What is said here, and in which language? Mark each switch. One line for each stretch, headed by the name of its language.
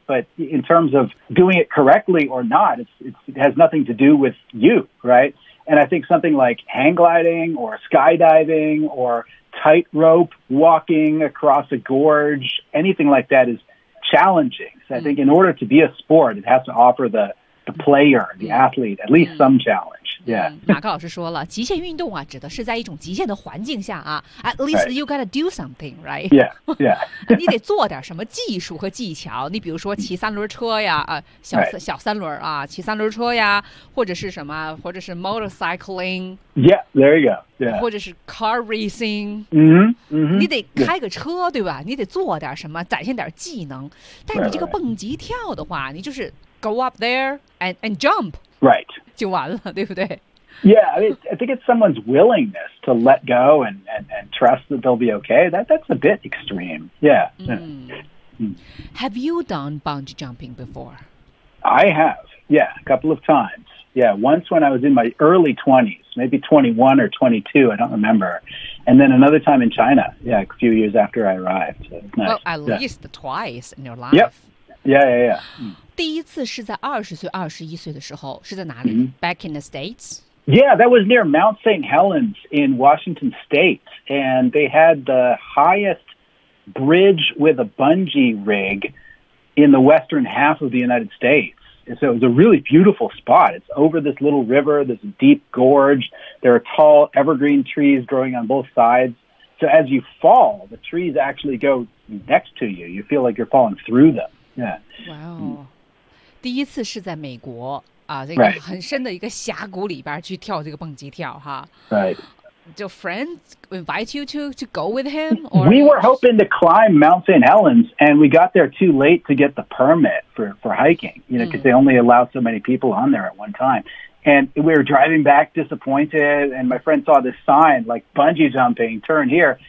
English: But in terms of doing it correctly or not, it has nothing to do with you, right? And I think something like hang gliding or skydiving or tightrope walking across a gorge, anything like that is challenging. I think in order to be a sport, it has to offer the player, the athlete, at least some challenge. Yeah.
Chinese: 马克老师说了，极限运动啊，指的是在一种极限的环境下啊。
English: At least you gotta do something, right? Yeah, yeah.
Chinese: 你得做点什么技术和技巧。你比如说骑三轮车呀，小三轮啊，骑三轮车呀，或者是什么，或者是 motorcycling.
English: Yeah, there you go. Yeah.
Chinese: 或者是 car racing, 你得开个车、
English: yeah.
Chinese: 对吧，你得做点什么，展现点技能，但你这个蹦极跳的话、
English: right.
Chinese: 你就是
English: go up there and jump、 right.
Chinese: 就完了对不对。
English: Yeah, I think it's someone's willingness to let go and trust that they'll be okay. That's a bit extreme. Yeah. Have you done bungee jumping before? I have, yeah, a couple of timesYeah, once when I was in my early 20s, maybe 21 or 22, I don't remember. And then another time in China, yeah, a few years after I arrived. Well, at least twice in your life. Yep. Yeah, yeah, yeah.
Chinese: 第一次是在20岁、21岁的时候，是在哪里？
English: Back in the States? Yeah, that was near Mount St. Helens in Washington State. And they had the highest bridge with a bungee rig in the western half of the United States. So it was a really beautiful spot. It's over this little river, this deep gorge. There are tall evergreen trees growing on both sides. So as you fall, the trees actually go next to you. You feel like you're falling through them. Yeah.
Chinese: Wow. 第一次是在美国啊，这个很深的一个峡谷里边去跳这个蹦极跳哈。
English: Right. Do friends invite you to go with him? Or? We were hoping to climb Mount St. Helens, and we got there too late to get the permit for hiking, you know, because they only allow so many people on there at one time. And we were driving back disappointed, and my friend saw this sign, like, bungee jumping, turn here.